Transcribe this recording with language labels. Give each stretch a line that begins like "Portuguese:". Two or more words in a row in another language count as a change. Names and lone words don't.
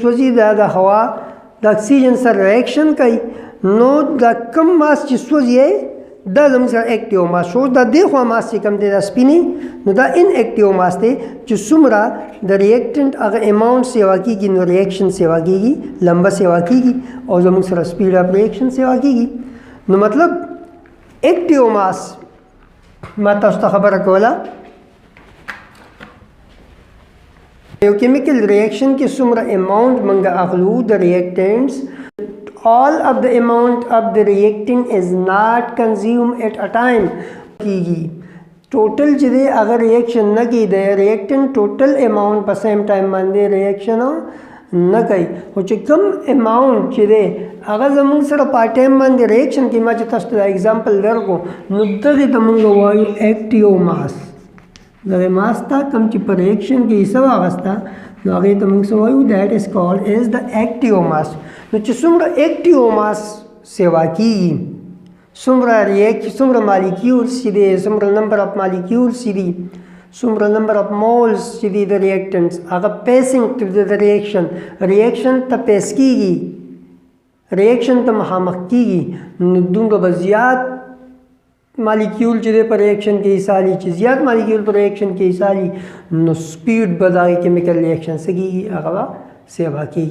Pashto: سوځي دا د هوا د اکسیجن سره ریاکشن کوي نو دا کم ماس چې سوځي دا زموږ سره
English: active mass
Pashto: شو دا دې خوا ماس چې کم دی دا سپینې نو دا
English: inactive mass
Pashto: دی چې څومره د ریاکټنټ هغه اماونټ سیوا کېږي نو ریاکشن سیوا کېږي لمبه سیوا کېږي او زموږ سره
English: speed of reaction
Pashto: سیوا کېږي نو مطلب
English: active mass
Pashto: ما تاسو ته خبره کوله یو
English: chemical reaction
Pashto: کې څومره اماونټ موږ اخلو د ریاکټنټس
English: all of the amount of the reactant is not consumed at a time
Pashto: کیږي ټوټل چې دی هغه ریاکشن نه کوي د ریاکټنټ
English: total amount
Pashto: په
English: same time
Pashto: باندې ریاکشن نه کوي خو چې کم اماونټ چې دی هغه زموږ سره په ټایم باندې ریاکشن کې ما چې تاسو ته اگزامپل درکو نو دغې ته موږ وایو
English: active mass
Pashto: دغه ماس ته کوم چې په ریاکشن کې حصه واغسته نو هغې ته موږ څه وایو
English: that is called as the active mass.
Pashto: نو چې څومره
English: active mass
Pashto: سیوا کېږي څومره مالیکیولز چې دی څومره
English: number of molecules
Pashto: چې دي څومره
English: number of moles
Pashto: چې دي د ریاکټنټس هغه
English: passing to
Pashto: د ریاکشن ته پیس کېږي ریاکشن ته مخامخ کېږي نو دومره به زیات مالیکیول چې دی په ریاکشن کې حصه لي چې زیات مالیکیول په ریاکشن کې حصه لي نو سپیډ به د هغې
English: chemical reaction
Pashto: څه کېږي هغه به سیوا کېږي.